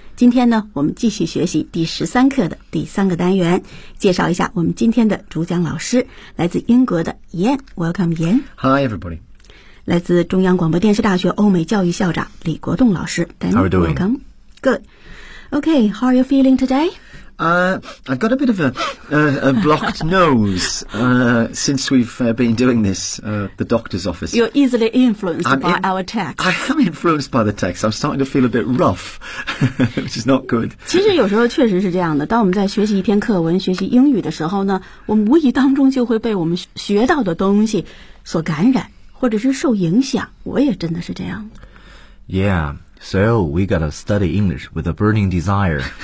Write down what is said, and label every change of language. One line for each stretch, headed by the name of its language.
Chinese: 今天呢，我们继续学习第13课的第三个单元，介绍一下我们今天的主讲老师，来自英国的 Ian。
English: Welcome Ian。 Hi everybody。
Chinese: 来自中央广播电视大学欧美教育校长李国栋老师。
English: How are you doing? Welcome. Good. Okay, how are you feeling today I've got a bit of a blocked nose since we've been doing this at the doctor's office. You're easily influenced by our text. I am influenced by the text. I'm starting to feel a bit rough, which is not good.
Chinese: 其实有时候确实是这样的，当我们在学习一篇课文，学习英语的时候呢，我们无意当中就会被我们学到的东西所感染，或者是受影响。我也真的是这样。
English: Yeah. So, we gotta study English with a burning desire.